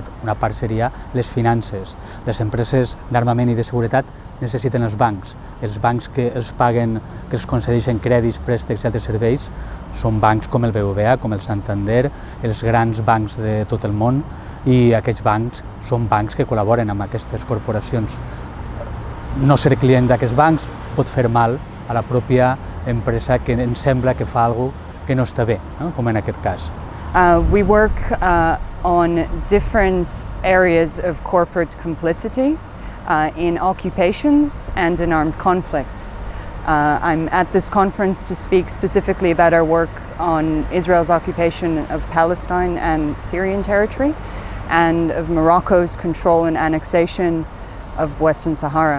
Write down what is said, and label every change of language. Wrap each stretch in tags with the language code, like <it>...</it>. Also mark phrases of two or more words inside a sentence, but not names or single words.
<ca>Una part seria les finances. Les empreses d'armament i de seguretat necessiten els bancs que els paguen, que els concedeixen crèdits, préstecs i altres serveis, són bancs com el BBVA, com el Santander, els grans bancs de tot el món, i aquests bancs són bancs que col·laboren amb aquestes corporacions. No ser client d'aquests bancs pot fer mal a la pròpia empresa que ens sembla que fa alguna cosa que no està bé, no? Com en aquest cas.</ca> <en>We work on different areas of corporate complicity in occupations and in armed conflicts. I'm at this conference to speak specifically about our work on Israel's occupation of Palestine and Syrian territory and of Morocco's control and annexation of Western Sahara.</en>